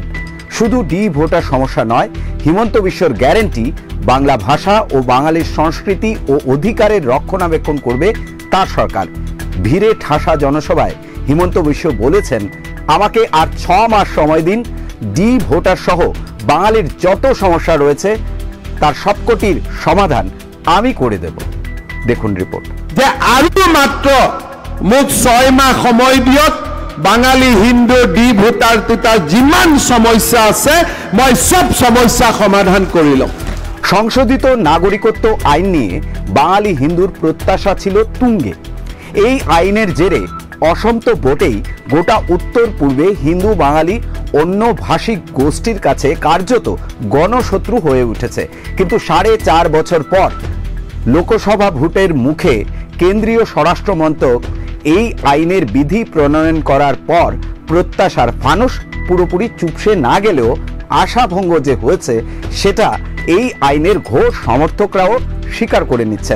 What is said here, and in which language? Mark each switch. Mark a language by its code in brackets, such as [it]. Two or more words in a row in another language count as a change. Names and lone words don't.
[bn] শুধু ডি ভোটার সমস্যা নয়, হিমন্ত বিশ্বর গ্যারান্টি বাংলা ভাষা ও বাঙালির সংস্কৃতি ও অধিকারের রক্ষণাবেক্ষণ করবে তার সরকার। ভিড়ে ঠাসা জনসভায় হিমন্ত বিশ্ব বলেছেন, আমাকে আর 6 মাস সময় দিন, ডি ভোটার সহ বাঙালির যত সমস্যা রয়েছে তার সবকটির সমাধান আমি করে দেব। দেখুন রিপোর্ট। [as] যে আৰু মাত্ৰ মোক 6 মাহ সময় দিয়ক, বাঙালি হিন্দু ডি ভোটাৰ টুটাৰ যিমান সমস্যা আছে মই সব সমস্যা সমাধান কৰি লম। [bn] সংশোধিত নাগরিকত্ব আইন নিয়ে বাঙালি হিন্দুর প্রত্যাশা ছিল তুঙ্গে। এই আইনের জেরে অসন্ত ভোটেই গোটা উত্তর পূর্বে হিন্দু বাঙালি অন্য ভাষিক গোষ্ঠীর কাছে কার্যত গণশত্রু হয়ে উঠেছে। কিন্তু 4.5 বছর পর লোকসভা ভোটের মুখে কেন্দ্রীয় স্বরাষ্ট্র মন্ত্রক এই আইনের বিধি প্রণয়ন করার পর প্রত্যাশার ফানুস পুরোপুরি চুপসে না গেলেও আশাভঙ্গ যে হয়েছে সেটা এই আইনের ঘোর সমর্থকরাও স্বীকার করে নিচ্ছেন।